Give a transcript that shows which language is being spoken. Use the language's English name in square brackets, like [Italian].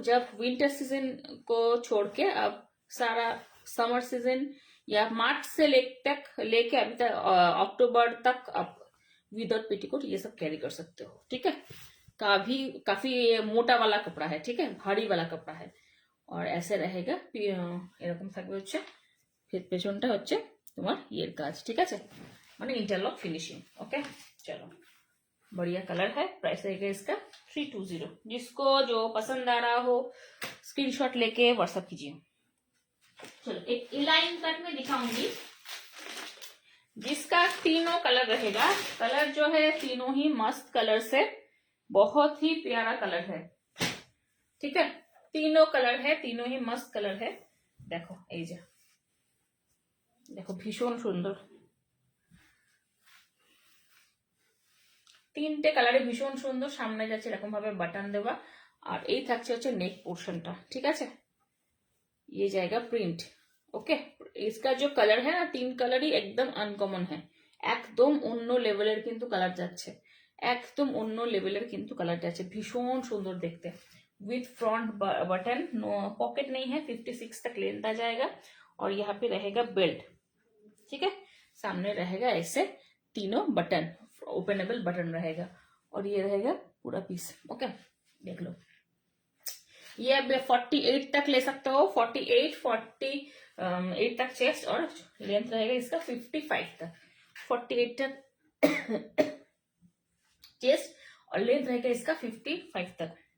[Hindi] जब winter season को छोड़ के आप सारा समर सीजन या मार्च से लेके अभी तक अक्टूबर तक आप विदाउट पेटीकोट ये सब कैरी कर सकते हो, ठीक है। काफी मोटा वाला कपड़ा है, ठीक है, भारी वाला कपड़ा है। और ऐसे रहेगा [Bangla] এরকম থাকবে হচ্ছে পেছনটা হচ্ছে তোমার ইয়ের কাজ, ঠিক আছে, মানে [Hindi] इंटरलॉक फिनिशिंग, ओके। चलो बढ़िया कलर है। प्राइस रहेगा इसका 320। जिसको जो पसंद आ रहा हो स्क्रीनशॉट लेके व्हाट्सएप कीजिए। चलो एक इलाइन कट में दिखाऊंगी, जिसका तीनों कलर रहेगा। कलर जो है तीनों ही मस्त कलर से, बहुत ही प्यारा कलर है, ठीक है। तीनों कलर है, तीनों ही मस्त कलर है। [Bangla] देखो এই যে দেখো ভীষণ সুন্দর, তিনটে কালারে ভীষণ সুন্দর। সামনে যাচ্ছে এরকম ভাবে বাটন দেওয়া, আর এই থাকছে হচ্ছে নেক পোর্শনটা, ঠিক আছে। [Hindi] ये जाएगा प्रिंट, ओके। इसका जो कलर है ना, 3 कलर ही एकदम अनकॉमन है, [Bangla] একদম অন্য লেভেলের কিন্তু কালার যাচ্ছে, একদম অন্য লেভেলের কিন্তু कलर যাচ্ছে, भीषण सुंदर देखते। [Hindi] विथ फ्रंट बटन, पॉकेट नहीं है, 56 तक लेंथ आ जाएगा। और यहाँ पे रहेगा बेल्ट, ठीक है। सामने रहेगा ऐसे तीनों बटन, ओपनेबल बटन रहेगा। और ये रहेगा पूरा पीस, ओके देख लो। ये अब 48 तक ले सकते हो, 48 तक चेस्ट, और लेंथ रहेगा इसका 55 तक, 48 तक चेस्ट और लेंथ रहेगा इसका 55 तक।